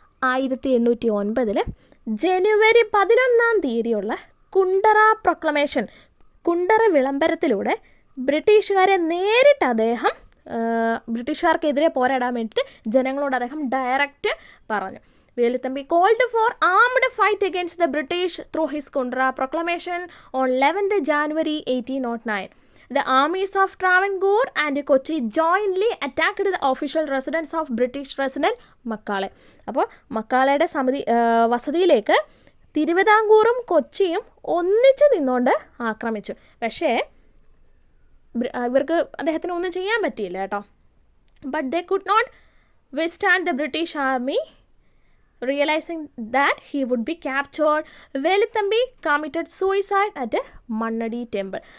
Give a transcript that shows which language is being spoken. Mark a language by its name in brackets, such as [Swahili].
[Malayalam] 1809 ജനുവരി 11 Kundara proclamation, Kundara വിളംബരത്തിലൂടെ ബ്രിട്ടീഷുകാരെ നേരിട്ട് അദ്ദേഹം ബ്രിട്ടീഷുകാർക്കെതിരെ പോരാടാൻ വേണ്ടിയിട്ട് ജനങ്ങളോട് അദ്ദേഹം ഡയറക്റ്റ് പറഞ്ഞു. [English] Veluthampi called for armed fight against the British through his Kundara proclamation on 11th January 1809. The armies of Travancore and Kochi jointly attacked the official residence of British resident Macaulay. [Malayalam] അപ്പോൾ മക്കാളയുടെ വസതിയിലേക്ക് തിരുവിതാംകൂറും കൊച്ചിയും ഒന്നിച്ച് നിന്നുകൊണ്ട് ആക്രമിച്ചു. പക്ഷേ ഇവർക്ക് അദ്ദേഹത്തിന് ഒന്നും ചെയ്യാൻ പറ്റിയില്ല കേട്ടോ. [English] But they could not withstand the British army. Realising that he would be captured, Veluthampi committed suicide at Mannadi temple.